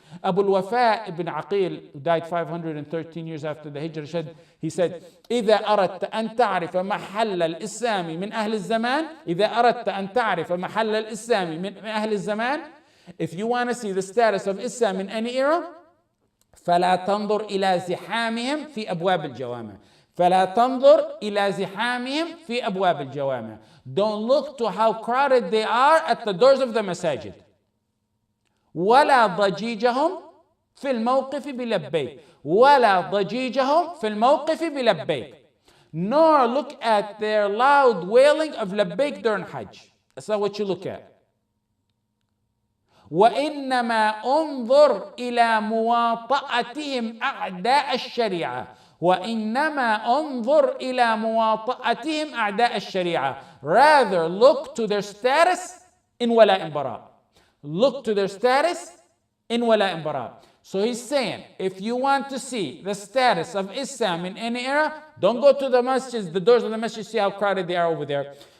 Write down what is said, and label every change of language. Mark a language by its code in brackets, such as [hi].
[en] Abul Wafaa Ibn Aqeel, who died 513 years after the Hijrah, he said, [ar] إذا أردت أن تعرف محل الإسلام من أهل الزمان إذا أردت أن تعرف محل الإسلام من أهل الزمان. [en] If you want to see the status of Islam in any era, [ar] فلا تنظر إلى زحامهم في أبواب الجوامع. فلا تنظر إلى زحامهم في أبواب الجوامع. [en] Don't look to how crowded they are at the doors of the masajid. [ar] ولا ضجيجهم في الموقف بلبيك. ولا ضجيجهم في الموقف بلبيك. [en] Nor look at their loud wailing of labbaik during Hajj. That's not what you look at. [ar] وإنما انظر إلى مواطأتهم أعداء الشريعة وإنما انظر إلى مواطأتهم أعداء الشريعة. [en] Rather look to their status in ولاء براء. Look to their status in ولاء براء. So he's saying, if you want to see the status of Islam in any era, don't go to the masjids, the doors of the masjid, see how crowded they are over there.